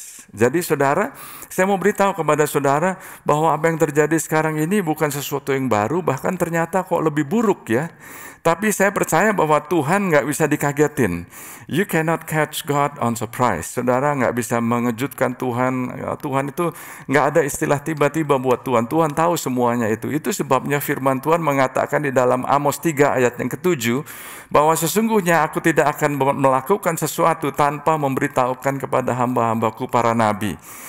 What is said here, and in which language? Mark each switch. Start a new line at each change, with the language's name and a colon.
Indonesian: Jadi saudara, saya mau beritahu kepada saudara bahwa apa yang terjadi sekarang ini bukan sesuatu yang baru, bahkan ternyata kok lebih buruk ya. Tapi saya percaya bahwa Tuhan nggak bisa dikagetin.
English: You cannot catch God on surprise.
Indonesian: Saudara nggak bisa mengejutkan Tuhan. Tuhan itu nggak ada istilah tiba-tiba buat Tuhan. Tuhan tahu semuanya itu. Itu sebabnya firman Tuhan mengatakan di dalam Amos 3 ayat yang ke-7 bahwa sesungguhnya aku tidak akan melakukan sesuatu tanpa memberitahukan kepada hamba-hambaku para nabi.